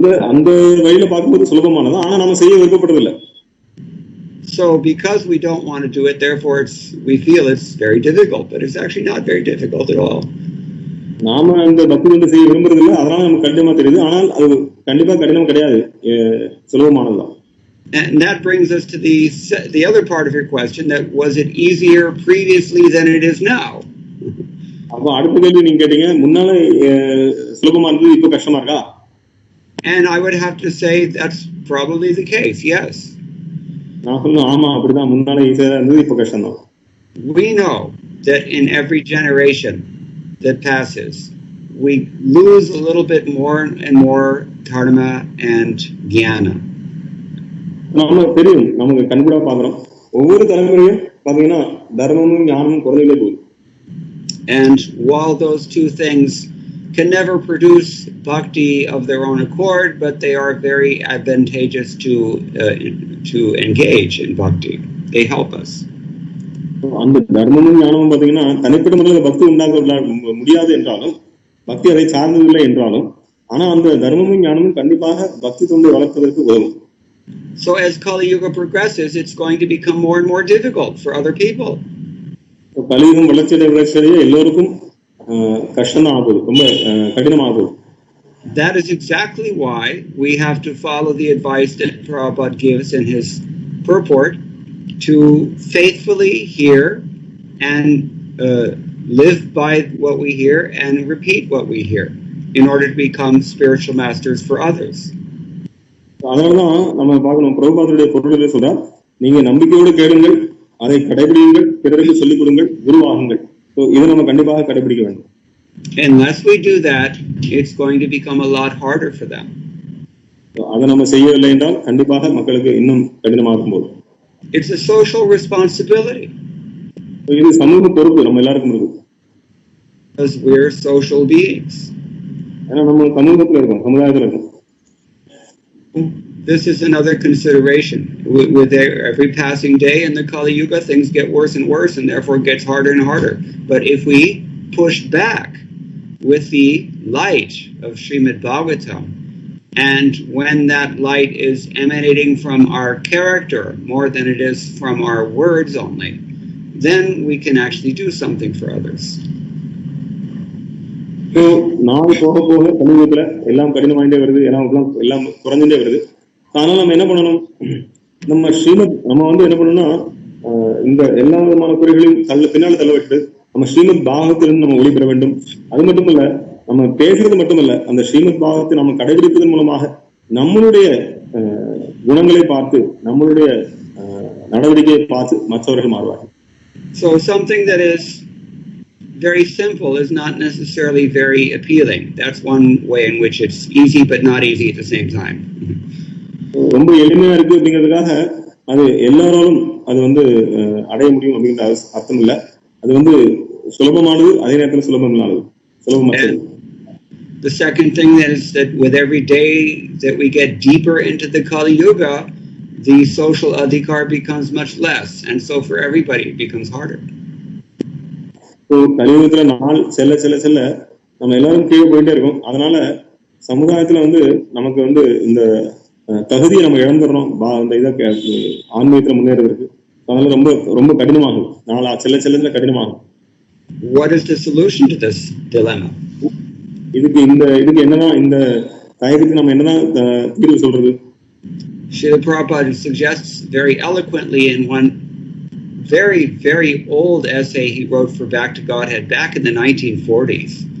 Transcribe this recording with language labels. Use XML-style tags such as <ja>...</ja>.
<ta>அந்த வழியில பார்க்கும்போது சுலபமானது, ஆனா நம்ம செய்ய விருப்பப்படுறதில்லை.</ta> <en>So because we don't want to do it, therefore we feel it's very difficult, but it's actually not very difficult at all.</en> <ta>நாம அந்த பக்தி வந்து செய்ய விரும்புறதில்லை, அதனால நமக்கு கடினமா தெரியுது, ஆனால் அது கண்டிப்பா கடினம் கிடையாது, சுலபமானதுதான்.</ta> <en>And that brings us to the other part of your question, that was it easier previously than it is now?</en> <ta>அப்ப அடுத்த கேள்வி நீங்க கேட்டீங்க, முன்னால சுலபமா இருந்தது இப்ப கஷ்டமா இருக்கா?</ta> <en>And I would have to say that's probably the case, yes.</en> <ta>நான் சொல்லுவேன் ஆமா அப்படிதான், முன்னால ஈஸியா இருந்தது இப்ப கஷ்டம் தான்.</ta> <en>We know that in every generation that passes we lose a little bit more and more dharma and jnana.</en> <ta>நாம தெரியும், நமக்கு கண்கூடா பாக்குறோம், ஒவ்வொரு தலைமுறையும் பாத்தீங்கன்னா தர்மமும் ஞானமும் குறையிலே போகுது.</ta> <en>And while those two things can never produce bhakti of their own accord, but they are very advantageous to engage in bhakti. They help us.</en> <ta>அந்த தர்மமும் ஞானமும் பாத்தீங்கன்னா தனிப்பட்ட முறையில் பக்தி உண்டாக்க முடியாது என்றாலும், பக்தி அதை சார்ந்ததில்லை என்றாலும், ஆனா அந்த தர்மமும் ஞானமும் கண்டிப்பாக பக்தி தொண்டை வளர்ப்பதற்கு உதவும்.</ta> <en>So as Kali Yuga progresses, it's going to become more and more difficult for other people.</en> <ta>கலியுகம் வளர்ச்சியடைய எல்லோருக்கும் கஷ்டம் தான் ஆகுது, ரொம்ப கடினமாகுது.</ta> <en>That is exactly why we have to follow the advice that Prabhupada gives in his purport to faithfully hear and live by what we hear and repeat what we hear in order to become spiritual masters for others.</en> <ta>அதனாலதான் நம்ம பார்க்கணும், பிரபுபாதருடைய பொருளிலே சொல்றார், நீங்க நம்பிக்கையோடு கேளுங்கள், அதை கடைபிடியுங்கள், பிறருக்கு சொல்லிக் கொடுங்கள், குருவாகுங்கள். இதை நம்ம கண்டிப்பாக கடைபிடிக்க வேண்டும்.</ta> <en>Unless we do that, it's going to become a lot harder for them.</en> <ta>அதை நம்ம செய்யவில்லை என்றால் கண்டிப்பாக மக்களுக்கு இன்னும் கடினமாகும் போது.</ta> <en>It's a social responsibility.</en> <ta>இது சமூக பொறுப்பு நம்ம எல்லாருக்கும் இருக்கு.</ta> <en>Because we're social beings.</en> <ta>ஏன்னா நம்ம சமூகத்துல இருக்கோம், சமுதாயத்துல இருக்கோம்.</ta> <en>This is another consideration. With every passing day in the Kali Yuga, things get worse and worse, and therefore it gets harder and harder. But if we push back with the light of Srimad Bhagavatam. And when that light is emanating from our character more than it is from our words only, then we can actually do something for others.</en> <ta>So நாள் போக போக கலியுகத்துல எல்லாம் கடினமாயிட்டே வருது, எல்லாம் குறைஞ்சுட்டே வருது. அதனால நம்ம என்ன பண்ணணும், நம்ம என்ன பண்ணணும்னா இந்த எல்லா விதமான குறைகளையும் பின்னால் தள்ளவிட்டு நம்ம ஸ்ரீமத் பாகவத்திலிருந்து நம்ம ஒளி பெற வேண்டும். அது மட்டுமல்ல, நம்ம பேசுறது மட்டுமல்ல, அந்த ஸ்ரீமத் பாகவத்தை நம்ம கடைபிடிப்பதன் மூலமாக நம்மளுடைய குணங்களை பார்த்து நம்மளுடைய நடவடிக்கையை பார்த்து மற்றவர்கள் மாறுவார்கள்.</ta> <en>So something that is very simple is not necessarily very appealing. That's one way in which it's easy but not easy at the same time.</en> <ta>ரொம்ப எளிமையா இருக்கு அப்படிங்கிறதுக்காக அது எல்லாராலும் அது அடைய முடியும் அப்படிங்கிற அர்த்தம் இல்லை. அது சுலபமானது, அதே நேரத்தில் சுலபமானது, சுலபமானது.</ta> <en>The second thing is that with every day that we get deeper into the Kali Yuga, the social adhikar becomes much less, and so for everybody it becomes harder.</en> <ta>So கலியுகத்துல நாள் செல்ல செல்ல செல்ல நம்ம எல்லாரும் கீழே போயிட்டே இருக்கோம். அதனால சமுதாயத்துல நமக்கு இந்த தகுதியை நம்ம இழந்துடுறோம் இந்த இதை ஆன்மீகத்துல முன்னேறதுக்கு. அதனால ரொம்ப ரொம்ப கடினமாகும், நாள் செல்ல செல்ல கடினமாகும்.</ta> <en>What is the solution to this dilemma?</en> <ta>இதுக்கு என்னன்னா, இந்த தயக்கத்துக்கு நம்ம என்னதான் தீர்வு சொல்றது?</ta> <en>Srila Prabhupada suggests very eloquently in one very, very old essay he wrote for Back to Godhead back in the 1940s.</en>